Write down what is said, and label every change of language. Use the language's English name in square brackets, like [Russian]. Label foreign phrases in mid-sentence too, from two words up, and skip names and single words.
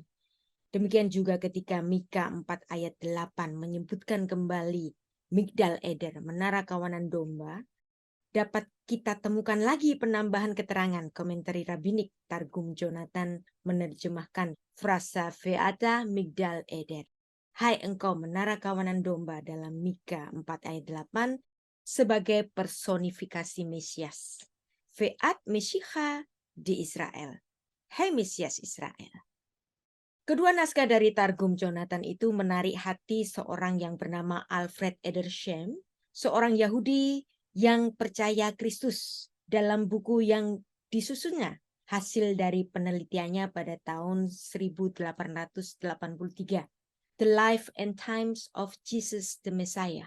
[Indonesian] Demikian juga ketika Mika 4 ayat 8 menyebutkan kembali Migdal Eder, menara kawanan domba, dapat kita temukan lagi penambahan keterangan komentari rabbinik. Targum Jonathan menerjemahkan frasa [Hebrew] ואתה מגדל עדר. [Indonesian] Hai engkau menara kawanan domba dalam Mika 4 ayat 8 sebagai personifikasi Mesias. [Aramaic] ואנת משיחא די ישראל. [Indonesian] Hai Mesias Israel. Kedua naskah dari Targum Jonathan itu menarik hati seorang yang bernama Alfred Edersheim, seorang Yahudi yang percaya Kristus, dalam buku yang disusunnya hasil dari penelitiannya pada tahun 1883, The Life and Times of Jesus the Messiah.